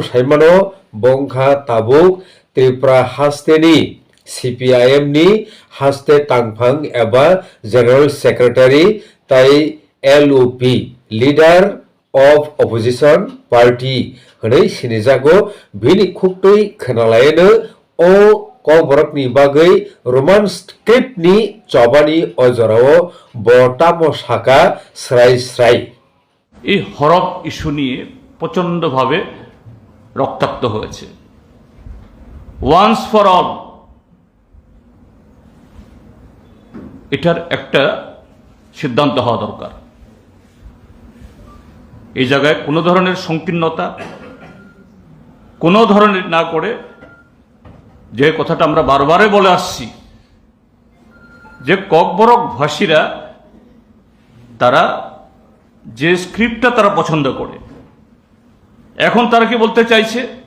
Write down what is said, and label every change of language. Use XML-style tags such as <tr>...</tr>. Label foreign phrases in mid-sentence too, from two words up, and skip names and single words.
<trp>saimano bongkha tabuk Tripura hasteni CPIM ni haste tangphang eba</trp> <en>General Secretary</en> <trp>tai</trp> <en>LOP Leader of Opposition Party</en> <trp>honai sinijago bini khuktui khanalayeno o kokborokni bagui</trp> <en>Roman script</en> <trp>ni chobani ojorao botamo saka srai</trp> <bn>এই হরফ ইস্যু নিয়ে প্রচণ্ডভাবে রক্তাক্ত হয়েছে</bn> <en>once for all</en> <bn>এটার একটা সিদ্ধান্ত হওয়া দরকার এই জায়গায় কোনো ধরনের সংকীর্ণতা কোনো ধরনের না করে যে কথাটা আমরা বারবারে বলে আসছি যে ককবরক ভাষীরা তারা যে স্ক্রিপ্টটা তারা পছন্দ করে এখন তারা কি বলতে চাইছে</bn>